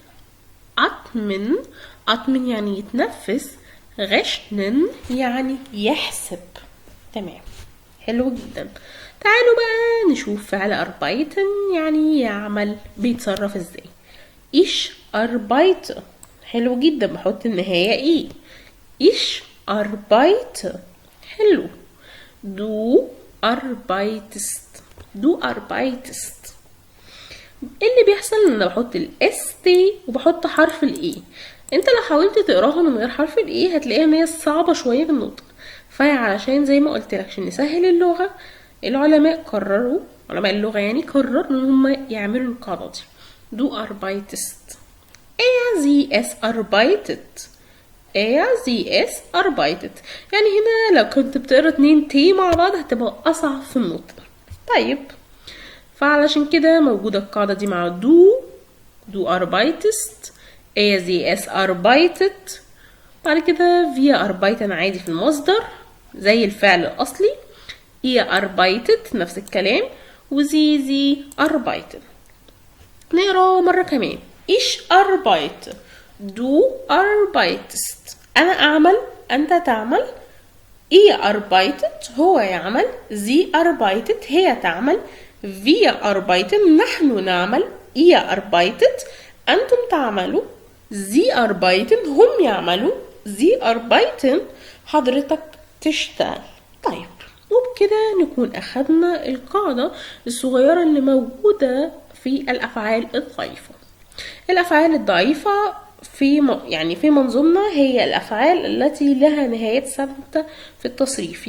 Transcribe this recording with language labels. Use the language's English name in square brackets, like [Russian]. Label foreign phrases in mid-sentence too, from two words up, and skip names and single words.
[Arabic] أطمن يعني يتنفس. غشنن يعني يحسب. تمام، حلو جدا. تعالوا بقى نشوف فعل أربايتن يعني يعمل بيتصرف ازاي. [German] ich arbeite. [Arabic] حلو جدا، بحط النهاية ايه. [German] ich arbeite. حلو. du arbeitest. du arbeitest. [Arabic] اللي بيحصل ان انا بحط الاس تي وبحط حرف الاي. انت لو حاولت تقراها من غير حرف الاي هتلاقيها ان هي صعبة شوية في النطق، فعلشان زي ما قلت لك عشان نسهل اللغة، العلماء قرروا، علماء اللغة يعني قرروا ان هم يعملوا القاعدة دي. [German] du arbeitest. sie es arbeitet. sie es arbeitet. [Arabic] يعني هنا لو كنت بتقرا 2 تي مع بعض هتبقى اصعب في النطق. طيب، فعلشان كده موجودة القاعدة دي مع [German] du arbeitest. sie es arbeitet. [Arabic] بعد كده [German] wir arbeiten [Arabic] عادي في المصدر زي الفعل الأصلي. [German] ihr arbeitet [Arabic] نفس الكلام، [German] sie arbeiten. [Arabic] نقرا مرة كمان. [German] ich arbeite. du arbeitest. [Arabic] أنا أعمل، أنت تعمل. [German] ihr arbeitet [Arabic] هو يعمل. [German] sie arbeitet [Arabic] هي تعمل. [German] wir arbeiten [Arabic] نحن نعمل. [German] ihr arbeitet [Arabic] أنتم تعملوا. [German] sie arbeiten [Arabic] هم يعملوا. [German] sie arbeiten [Arabic] حضرتك تشتغل. طيب، وبكده نكون أخدنا القاعدة الصغيرة اللي موجودة في الأفعال الضعيفة. الأفعال الضعيفة في منظومنا هي الأفعال التي لها نهايات ثابتة في التصريف.